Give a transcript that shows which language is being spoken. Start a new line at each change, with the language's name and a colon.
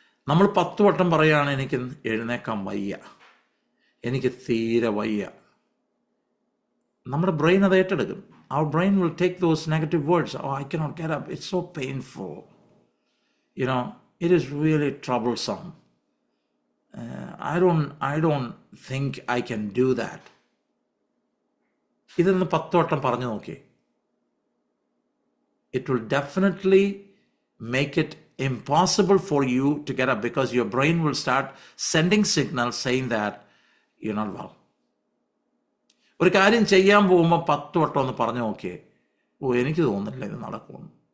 Malayalam: നമ്മൾ 10 വട്ടം പറയുകയാണ്, എനിക്ക് എഴുന്നേക്കാൻ വയ്യ, എനിക്ക് തീരെ വയ്യ. നമ്മുടെ ബ്രെയിൻ അത് ഏറ്റെടുക്കും.
English: Our brain will take those negative words. Oh, I cannot get up. It's so painful. It is really troublesome. I don't think I can do that.
Malayalam: ഇതൊന്ന് 10 വട്ടം പറഞ്ഞു നോക്കി.
English: It will definitely make it impossible for you to get up, because your brain will start sending signals saying that you're not well.
Malayalam: ഒരു കാര്യം ചെയ്യാൻ പോകുമ്പോൾ 10 വട്ടം ഒന്ന് പറഞ്ഞു നോക്കിയേ. എനിക്ക് തോന്നുന്നില്ല ഇത് നടക്കുമെന്ന്.